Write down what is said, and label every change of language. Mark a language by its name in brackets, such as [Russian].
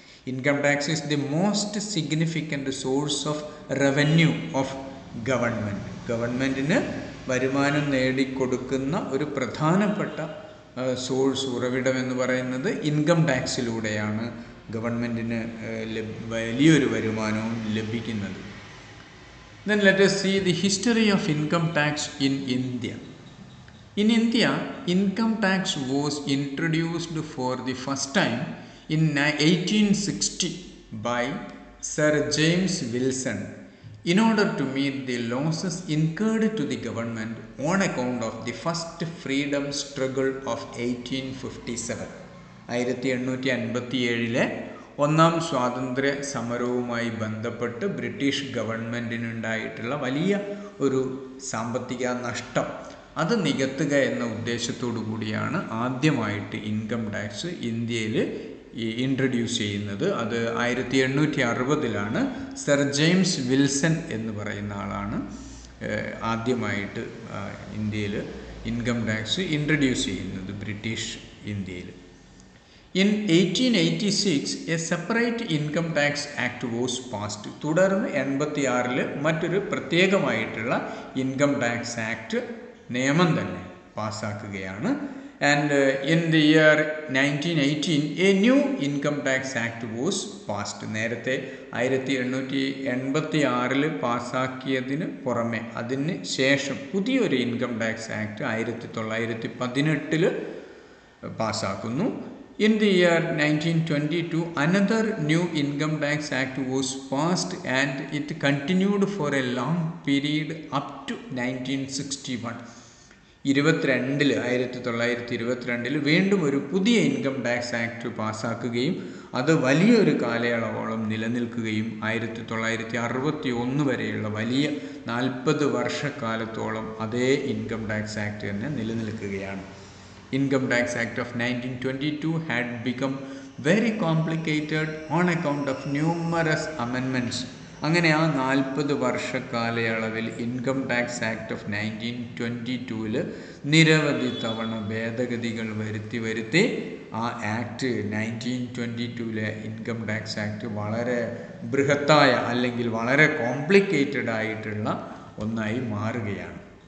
[English] Income tax is the most significant source of revenue of government. [Malayalam] ഗവൺമെൻറ്റിന് വരുമാനം നേടിക്കൊടുക്കുന്ന ഒരു പ്രധാനപ്പെട്ട ഉറവിടം എന്ന് പറയുന്നത് ഇൻകം ടാക്സിലൂടെയാണ് ഗവൺമെൻറ്റിന് വലിയൊരു വരുമാനവും ലഭിക്കുന്നത്. [English] Then let us see the history of income tax in India. In India, income tax was introduced for the first time in 1860 by Sir James Wilson in order to meet the losses incurred to the government on account of the first freedom struggle of 1857. [Malayalam] 1857 ഒന്നാം സ്വാതന്ത്ര്യ സമരവുമായി ബന്ധപ്പെട്ട് British ഗവൺമെൻറ്റിനുണ്ടായിട്ടുള്ള വലിയ ഒരു സാമ്പത്തിക നഷ്ടം അത് നികത്തുക എന്ന ഉദ്ദേശത്തോടു കൂടിയാണ് ആദ്യമായിട്ട് ഇൻകം ടാക്സ് ഇന്ത്യയിൽ ഇൻട്രൊഡ്യൂസ് ചെയ്യുന്നത്. അത് 1860 സർ ജെയിംസ് വിൽസൺ എന്ന് പറയുന്ന ആളാണ് ആദ്യമായിട്ട് ഇന്ത്യയിൽ ഇൻകം ടാക്സ് ഇൻട്രൊഡ്യൂസ് ചെയ്യുന്നത് ബ്രിട്ടീഷ് ഇന്ത്യയിൽ. [English] In 1886 a separate income tax act was passed. [Malayalam] തുടർന്ന് 86 മറ്റൊരു പ്രത്യേകമായിട്ടുള്ള ഇൻകം ടാക്സ് ആക്ട് നിയമം തന്നെ പാസ്സാക്കുകയാണ്. [English] And in the year 1918 a new income tax act was passed. [Malayalam] നേരത്തെ 1886 പാസ്സാക്കിയതിന് പുറമെ അതിന് ശേഷം പുതിയൊരു income tax act 1918 പാസ്സാക്കുന്നു. [English] In the year 1922, another new income tax act was passed and it continued for a long period up to 1961. [Malayalam] 1922 വീണ്ടും ഒരു പുതിയ income tax act പാസ്സാക്കുകയും അത് വലിയൊരു കാലയളവോളം നിലനിൽക്കുകയും 1961 വരെയുള്ള വലിയ 40 വർഷക്കാലത്തോളം അതേ ഇൻകം ടാക്സ് ആക്ട് തന്നെ നിലനിൽക്കുകയാണ്. [English] Income Tax Act of 1922 had become very complicated on account of numerous amendments. [Malayalam] അങ്ങനെ ആ 40 വർഷക്കാലയളവിൽ ഇൻകം ടാക്സ് ആക്ട് ഓഫ് 1922 നിരവധി തവണ ഭേദഗതികൾ വരുത്തി ആ ആക്ട് 1922 ഇൻകം ടാക്സ് ആക്ട് വളരെ ബൃഹത്തായ അല്ലെങ്കിൽ വളരെ കോംപ്ലിക്കേറ്റഡ് ആയിട്ടുള്ള ഒന്നായി മാറുകയാണ്.